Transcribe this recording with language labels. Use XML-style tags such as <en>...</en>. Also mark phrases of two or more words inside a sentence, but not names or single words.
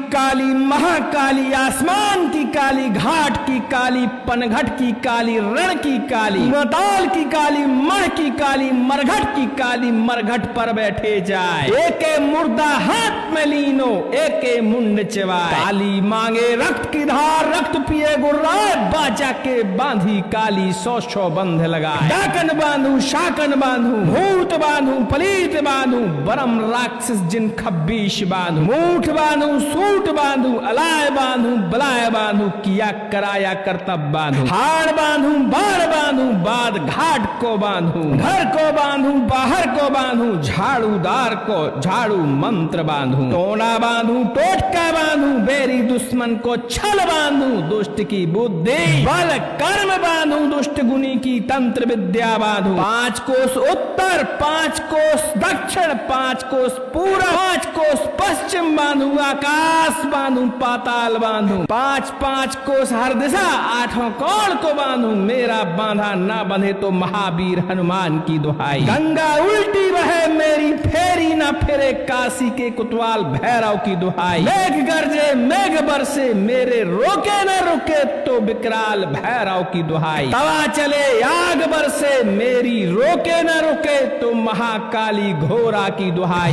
<hi>काली महाकाली, आसमान की काली, घाट की काली, पनघट की काली, रण की काली, मताल की काली, मण की काली, मरघट की काली, मरघट पर बैठे जाए। एके मुर्दा हाथ में लीनो, एके मुंड चबाए। काली मांगे रक्त की धार, रक्त पिए गुर्राए, बाचा के बांधी काली, 100 बंध लगाए। डाकन बांधू, शाकन बांधू, भूत बांधू, पलीत बांधू, बरम राक्षस जिन 26 बांधू, मूठ बांधू, सूट बांधू, अलाय बांधू, बलाय बांधू, किया कराया करतब बांधू, हाड़ बांधू, बाढ़ बांधू, बाद घाट को बांधू, घर को बांधू, बाहर को बांधू, झाड़ूदार को झाड़ू मंत्र बांधू, टोना बांधू, टोटका बांधू, बेरी दुश्मन को छल बांधू, दुष्ट की बुद्धि बल कर्म बांधू, दुष्ट गुनी की तंत्र विद्या बांधू। 5 कोस उत्तर, 5 कोस दक्षिण, 5 कोस पूर्व, 5 कोस पश्चिम बांधू, आकाश बांधू, पाताल बांधू, 5 कोस हर दिशा, 8 कोण को बांधू। मेरा बांधा ना बंधे तो महावीर हनुमान की दुहाई। गंगा उल्टी बहे मेरी, फेरी ना फिरे काशी के कोतवाल भैरव की दुहाई। मेघ गरजे मेघ बरसे, मेरे रोके न रुके तो विकराल भैरव की दुहाई। तवा चले आग बरसे, मेरी रोके न रुके तो महाकाली घोरा की दुहाई।</hi>